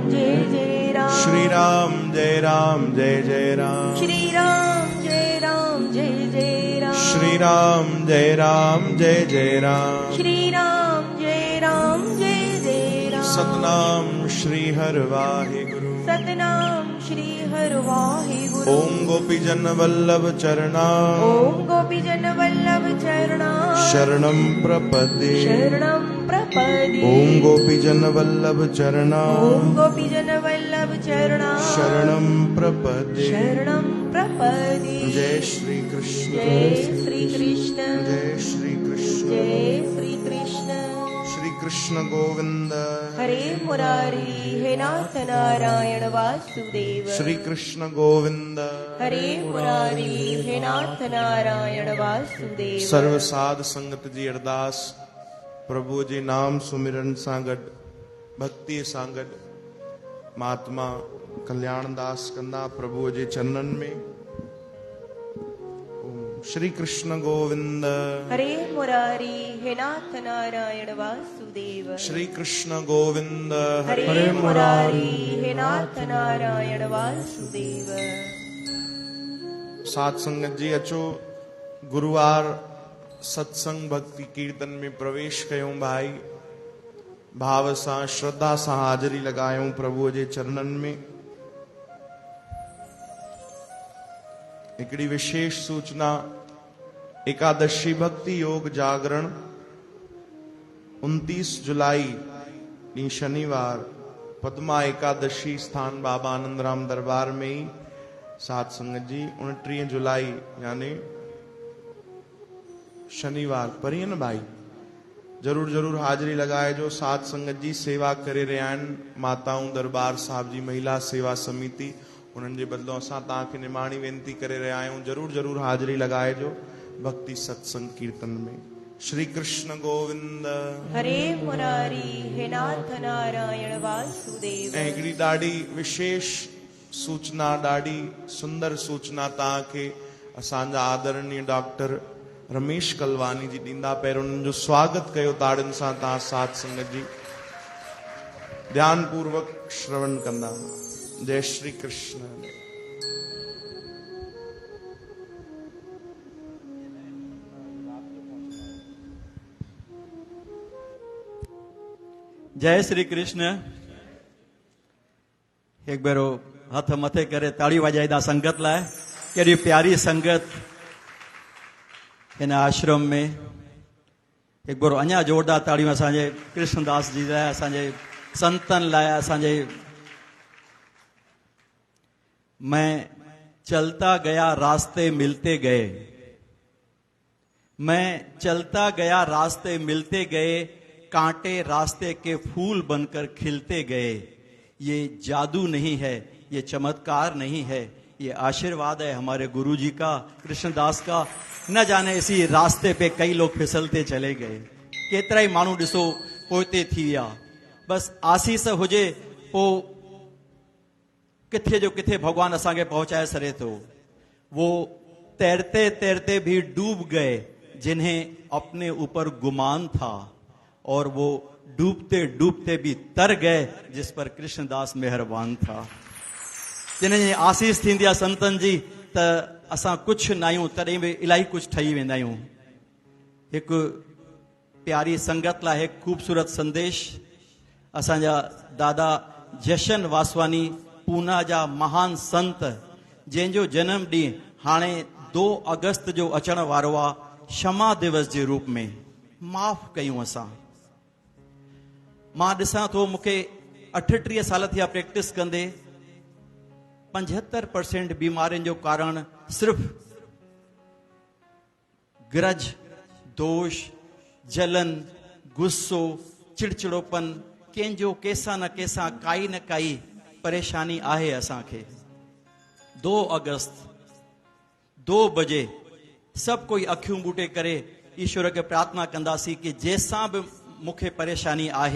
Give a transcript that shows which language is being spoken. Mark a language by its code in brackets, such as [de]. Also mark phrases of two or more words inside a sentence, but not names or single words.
[sa] श्री राम जय राम श्री राम जय राम श्री राम जय राम श्री राम जय राम [pa] सतनाम श्री हर वाहिगुरु सतनाम श्री हर वाहिगुरु [sa] ओम गोपीजन वल्लभ चरणा शरणं प्रपद्ये ओम गोपीजन वल्लभ चरणा शरणं प्रपद्ये जय श्री कृष्ण जय श्री कृष्ण श्री कृष्ण गोविंद हरे मुरारी हे नाथ नारायण वासुदेव श्री कृष्ण गोविंद हरे मुरारी हे नाथ नारायण वासुदेव [sd] सर्व साध संगत जी अरदास प्रभु जी नाम सुमिरन सां गॾु भक्ति सां गॾु महात्मा कल्याण दास कंदा प्रभु जे चरणन में श्री कृष्ण गोविंद [sa] हरे मुरारी हे नाथ नारायण वासुदेव श्री कृष्ण गोविंद हरे मुरारी हे नाथ नारायण वासुदेव [sd] साथ संगत जी अचो गुरुवार सत्संग भक्ति कीर्तन में प्रवेश कयो भाई। भाव सां श्रद्धा सां हाजरी लगायूं प्रभु जे चरणन में। हिकड़ी विशेष सूचना, एकादशी भक्ति योग जागरण 29 जुलाई नी शनिवार पद्मा एकादशी स्थान बाबा आनंदराम दरबार में ही सात संगत जी 29 जुलाई यानी शनिवार परी न भाई जरूर जरूर हाजिरी लगाए जो। सात संगत जी सेवा करे रहिया आहिनि, माताऊं दरबार साहब जी महिला सेवा समिति, उन्हनि जे बदिलों असां तव्हांखे निमाणी वेनती करे रहिया आहियूं, जरूर जरूर हाजिरी लगाए जो भक्ति सत्संग कीर्तन में। [sa] श्री कृष्ण गोविंद हरे मुरारी हे नाथ नारायण वासुदेव। [sd] ऐं हिकिड़ी ॾाढी विशेष सूचना, ॾाढी सुंदर सूचना तव्हांखे असांजा आदरणीय डॉक्टर रमेश कलवानी जी ॾींदा। पहिरियों उन्हनि जो स्वागत कयो ताड़ियुनि सां तव्हां साथ संगत जी ध्यान पूर्वक श्रवण कंदा। जय श्री कृष्ण। जय श्री कृष्ण। एक बारो हथ मथे करे ताड़ी वजाईदा संगत लाए। केड़ी प्यारी संगत इन आश्रम में। एक बारो अञा जोरदार ताड़ियों असांजे कृष्णदास जी लाए, असांजे संतन लाए, असांजे। [hi] मैं चलता गया रास्ते मिलते गए, मैं चलता गया रास्ते मिलते गए, कांटे रास्ते के फूल बनकर खिलते गए। ये जादू नहीं है, ये चमत्कार नहीं है, ये आशीर्वाद है हमारे गुरुजी का, कृष्णदास का। न जाने इसी रास्ते पे कई लोग फिसलते चले गए, [sd] केतरा ही मानू ॾिसो पोइते थी विया। बस आसीस हुजे पो किथे जो किथे भगवान असांखे पहुंचाए सरे थो। [hi] वो तैरते तैरते भी डूब गए जिन्हें अपने ऊपर गुमान था, और वो डूबते डूबते भी तर गए जिस पर कृष्णदास मेहरबान था। [sd] जिन्हें आशीष थींदी आहे संतन जी त असां कुछ न आहियूं, तॾहिं बि इलाही कुछ ठही वेंदा आहियूं। हिकु प्यारी संगत लाइ हिकु ख़ूबसूरत संदेश। असांजा दादा जशन वासवानी पूना जा महान संत, जंहिंजो जन्म ॾींहुं हाणे 2 अगस्त जो अचण वारो आहे, क्षमा दिवस जे रूप में माफ़ कयूं असां। मां ॾिसां थो, मूंखे 38 साल थिया प्रैक्टिस कंदे, 75% बीमारियुनि जो कारण सिर्फ़ ग्रज, दोष, जलन, गुस्सो, चिड़चिड़ोपन, कंहिंजो कंहिंसां न कंहिंसां काई न काई परेशानी आहे असांखे। 2 अगस्त 2 बजे सभु कोई अखियूं बूटे करे ईश्वर खे प्रार्थना कंदासीं कि जंहिंसां बि मूंखे परेशानी आहे।